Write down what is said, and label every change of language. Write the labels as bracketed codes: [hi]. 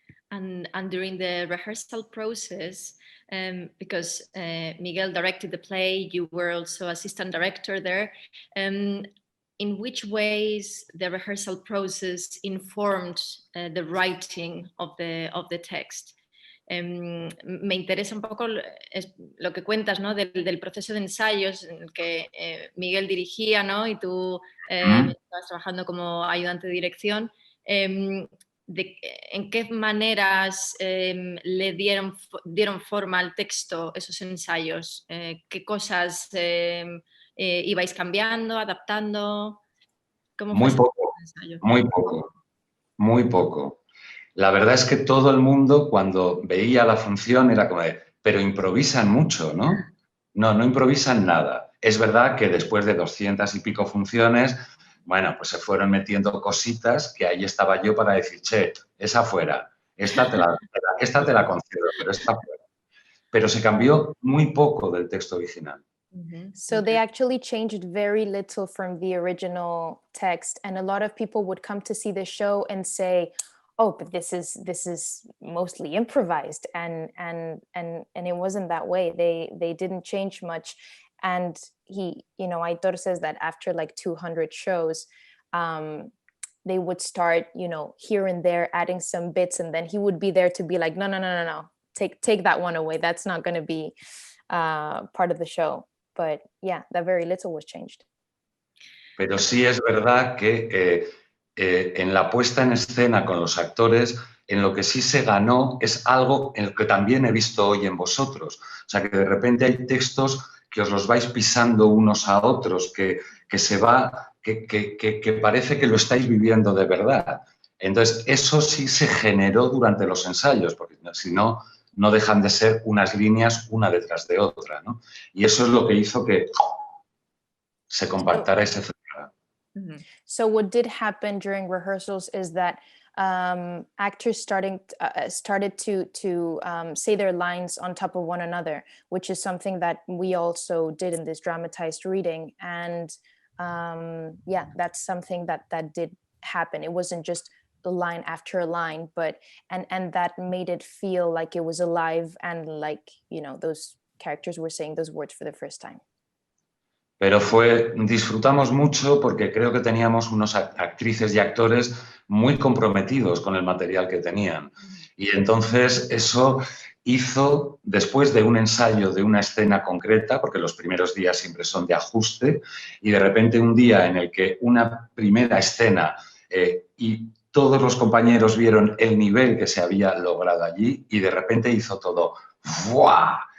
[en] And during the rehearsal process, because Miguel directed the play, you were also assistant director there. In which ways the rehearsal process informed the writing of the text? [es] Me interesa un poco lo que cuentas, ¿no? del proceso de ensayos en el que Miguel dirigía, ¿no? Y tú estabas trabajando como ayudante de dirección. ¿En qué maneras le dieron forma al texto esos ensayos? ¿Qué cosas ibais cambiando, adaptando? ¿Cómo Muy fue poco, ese ensayo? muy poco, muy poco. La verdad es que todo el mundo cuando veía la función era como de, pero improvisan mucho, ¿no? No improvisan nada. Es verdad que después de 200 y pico funciones, bueno, pues se fueron metiendo cositas que ahí estaba yo para decir, che, esa fuera, esta te la concedo, pero esta fuera. Pero se cambió muy poco del texto original. [en] So they actually changed very little from the original text, and a lot of people would come to see the show and say, oh, but this is mostly improvised, and it wasn't that way. They didn't change much. And he, Aitor says that after like 200 shows, they would start, here and there adding some bits, and then he would be there to be like, no, take that one away. That's not going to be part of the show. But yeah, that very little was changed. [es] Pero sí es verdad que en la puesta en escena con los actores, en lo que sí se ganó es algo en lo que también he visto hoy en vosotros. O sea, que de repente hay textos que os los vais pisando unos a otros, que parece que lo estáis viviendo de verdad. Entonces, eso sí se generó durante los ensayos, porque si no, no dejan de ser unas líneas una detrás de otra, ¿no? Y eso es lo que hizo que se compactara y se cerrara. [en] So what did happen during rehearsals is that actors started to say their lines on top of one another, which is something that we also did in this dramatized reading. And yeah, that's something that did happen. It wasn't just a line after a line, but and that made it feel like it was alive and like, those characters were saying those words for the first time. [es] Pero disfrutamos mucho porque creo que teníamos unos actrices y actores muy comprometidos con el material que tenían. Y entonces eso hizo, después de un ensayo de una escena concreta, porque los primeros días siempre son de ajuste, y de repente un día en el que una primera escena y todos los compañeros vieron el nivel que se había logrado allí y de repente hizo todo ¡buah!